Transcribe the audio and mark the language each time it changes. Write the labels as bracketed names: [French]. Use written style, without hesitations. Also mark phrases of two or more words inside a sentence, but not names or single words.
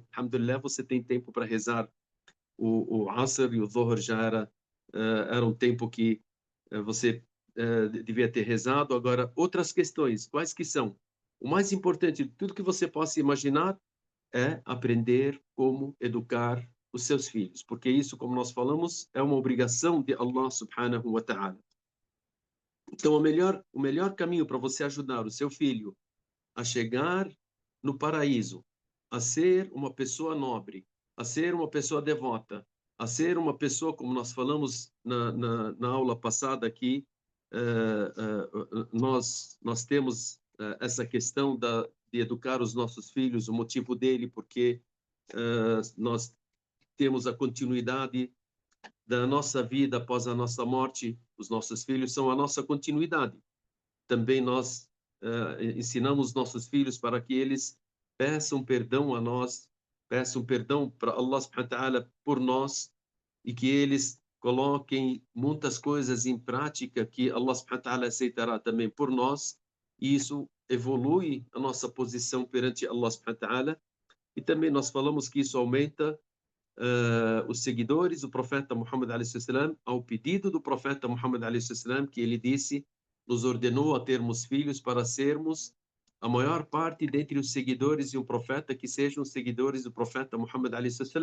[Portuguese] Alhamdulillah, você tem tempo para rezar. O Asr e o Dhuhr já era um tempo que você devia ter rezado. Agora, outras questões, quais que são? O mais importante de tudo que você possa imaginar é aprender como educar os seus filhos, porque isso, como nós falamos, é uma obrigação de [Arabic] الله سبحانه وتعالى. [Portuguese] Então, o melhor caminho para você ajudar o seu filho a chegar no paraíso, a ser uma pessoa nobre, a ser uma pessoa devota, a ser uma pessoa, como nós falamos na aula passada aqui, nós temos essa questão de educar os nossos filhos, o motivo dele, porque nós temos a continuidade da nossa vida após a nossa morte, os nossos filhos são a nossa continuidade. Também nós ensinamos nossos filhos para que eles peçam perdão a nós, peçam perdão para [Arabic] الله سبحانه وتعالى [Portuguese] por nós e que eles coloquem muitas coisas em prática que [Arabic] الله سبحانه وتعالى [Portuguese] aceitará também por nós, e isso evolui a nossa posição perante [Arabic] الله سبحانه وتعالى. [Portuguese] E também nós falamos que isso aumenta os seguidores do profeta Muhammad a.s. ao pedido do profeta Muhammad a.s. que ele disse, nos ordenou a termos filhos para sermos a maior parte dentre os seguidores de um profeta que sejam seguidores do profeta Muhammad a.s.